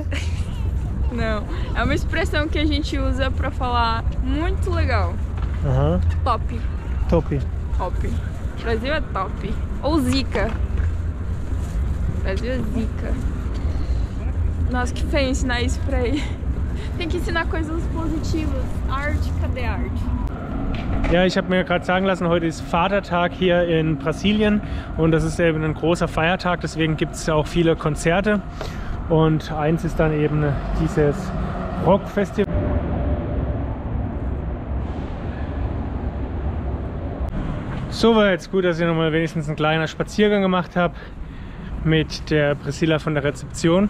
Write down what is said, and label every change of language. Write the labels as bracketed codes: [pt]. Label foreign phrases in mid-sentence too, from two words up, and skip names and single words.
[pt] Não, é uma expressão que a gente usa pra falar muito legal. Aham. Top. Top. Top. Brasil é top. Ou zica. Brasil é zica. Nossa, que feio ensinar isso pra ele. Tem que ensinar coisas positivas. Arte, cadê a arte? [de] Ja, ich habe mir gerade sagen lassen, heute ist Vatertag hier in Brasilien und das ist eben ein großer Feiertag, deswegen gibt es auch viele Konzerte und eins ist dann eben dieses Rockfestival. So war jetzt gut, dass ich nochmal wenigstens einen kleinen Spaziergang gemacht habe mit der Priscilla von der Rezeption.